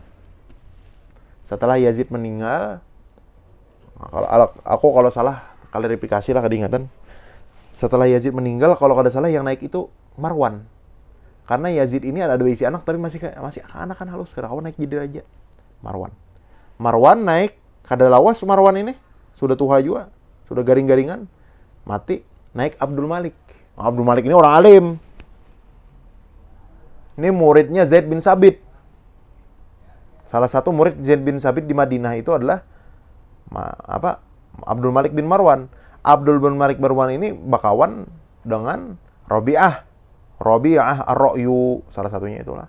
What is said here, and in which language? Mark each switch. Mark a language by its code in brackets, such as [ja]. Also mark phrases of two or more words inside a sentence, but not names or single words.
[bjn] Setelah Yazid meninggal, kalau salah, klarifikasi lah keingatan. Setelah Yazid meninggal, kalau kada salah yang naik itu Marwan. Karena Yazid ini ada isi anak tapi masih anak kan halus. Karena kau naik jadi raja. Marwan naik. Kada lawas Marwan ini. Sudah tua juga. Sudah garing-garingan. Mati. Naik Abdul Malik. Abdul Malik ini orang alim. Ini muridnya Zaid bin Sabit. Salah satu murid Zaid bin Sabit di Madinah itu adalah Abdul Malik bin Marwan. Abdul bin Malik Marwan ini bakawan dengan Rabi'ah Ar-Ra'yu, salah satunya itulah.